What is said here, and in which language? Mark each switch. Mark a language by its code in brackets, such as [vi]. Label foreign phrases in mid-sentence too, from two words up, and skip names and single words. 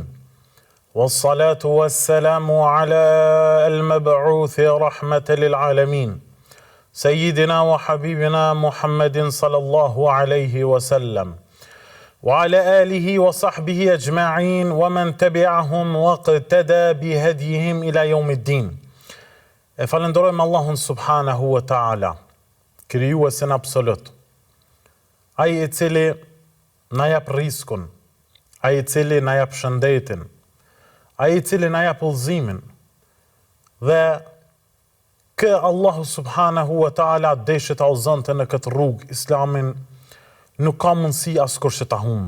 [ar] والصلاة والسلام على المبعوث رحمة للعالمين. سيدنا وحبيبنا محمد صلى الله عليه وسلم. وعلى آله وصحبه أجمعين ومن تبعهم واقتدى بهديهم إلى يوم الدين. [sq] E falenderojmë Allahun [ar] سبحانه وتعالى, [sq] krijuesin absolut. Ai I cili na jap riskun, ai I cili na jap shëndetin, ai I cili na jap udhëzimin. Dhe kë Allahu [ar] سبحانه وتعالى [sq] deshet ta udhëzonte në këtë rrugë Islamin, nuk ka mundësi askush që ta humb.